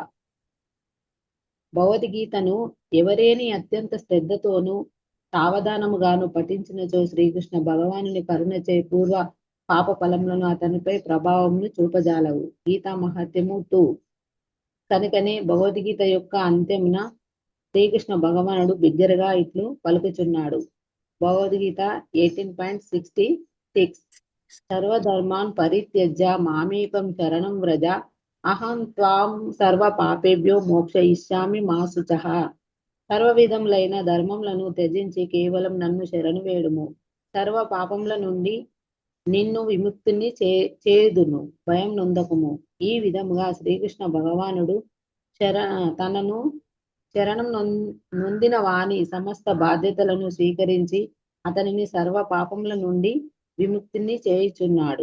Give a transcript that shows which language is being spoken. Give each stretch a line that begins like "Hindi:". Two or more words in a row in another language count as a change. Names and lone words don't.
Telugu: భగవద్గీతను ఎవరేని అత్యంత శ్రద్ధతోనూ సావధానముగాను పఠించినచో శ్రీకృష్ణ భగవానుని కరుణచే పూర్వ పాప ఫలములను అతనిపై ప్రభావమును చూపజాలవు. గీతా మహత్యము 2. కనుకనే భగవద్గీత యొక్క అంత్యమున శ్రీకృష్ణ భగవానుడు బిగ్గరగా ఇట్లు పలుకుచున్నాడు. భగవద్గీత 18.66.
Sanskrit: సర్వధర్మాన్ పరిత్యజ్య మామేకం శరణం వ్రజ అహం త్వాం సర్వ పాపేభ్యో మోక్షయిష్యామి మా శుచః.
Telugu: సర్వ విధములైన ధర్మములను త్యజించి కేవలం నన్ను శరణు వేడుము. సర్వ పాపముల నుండి నిన్ను విముక్తిని చేదును, భయం నొందకుము. ఈ విధముగా శ్రీకృష్ణ భగవానుడు తనను శరణం నొందిన వాని సమస్త బాధ్యతలను స్వీకరించి అతనిని సర్వ పాపముల నుండి విముక్తిని చేయుచున్నాడు.